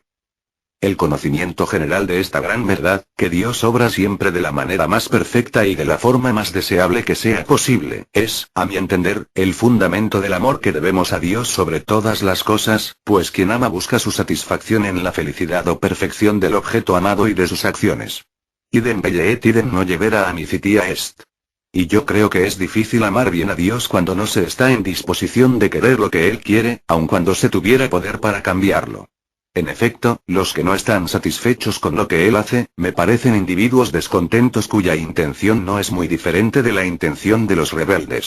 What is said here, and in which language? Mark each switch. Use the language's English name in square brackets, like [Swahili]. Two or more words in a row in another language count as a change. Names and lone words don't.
[Spanish] El conocimiento general de esta gran verdad, que Dios obra siempre de la manera más perfecta y de la forma más deseable que sea posible, es, a mi entender, el fundamento del amor que debemos a Dios sobre todas las cosas, pues quien ama busca su satisfacción en la felicidad o perfección del objeto amado y de sus acciones. [Latin] Idem bellet idem no llevera amicitia est. [Spanish] Y yo creo que es difícil amar bien a Dios cuando no se está en disposición de querer lo que Él quiere, aun cuando se tuviera poder para cambiarlo. En efecto, los que no están satisfechos con lo que Él hace, me parecen individuos descontentos cuya intención no es muy diferente de la intención de los rebeldes.